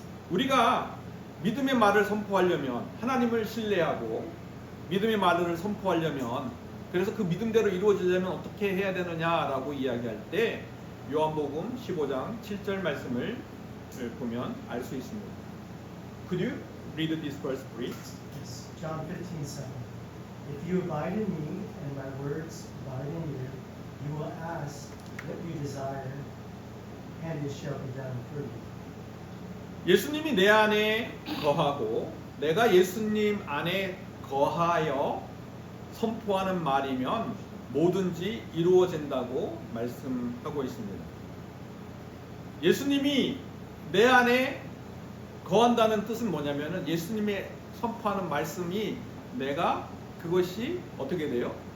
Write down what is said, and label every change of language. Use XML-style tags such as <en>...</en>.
<ko>우리가 믿음의 말을 선포하려면, 하나님을 신뢰하고 믿음의 말을 선포하려면, 그래서 그 믿음대로 이루어지려면 어떻게 해야 되느냐라고 이야기할 때 요한복음 15장 7절 말씀을 보면 알 수 있습니다.</ko> <en>Could you read this verse, please? It's John 15:7. If you abide in me and my words abide in you, you will ask what you desire, and it shall be done for you.</en> <ko>예수님이 내 안에 거하고 내가 예수님 안에 거하여 선포하는 말이면 뭐든지 이루어진다고 말씀하고 있습니다. 예수님이 내 안에 거한다는 뜻은 뭐냐면은 예수님의 선포하는 말씀이 내가 그것이 어떻게 돼요?</ko>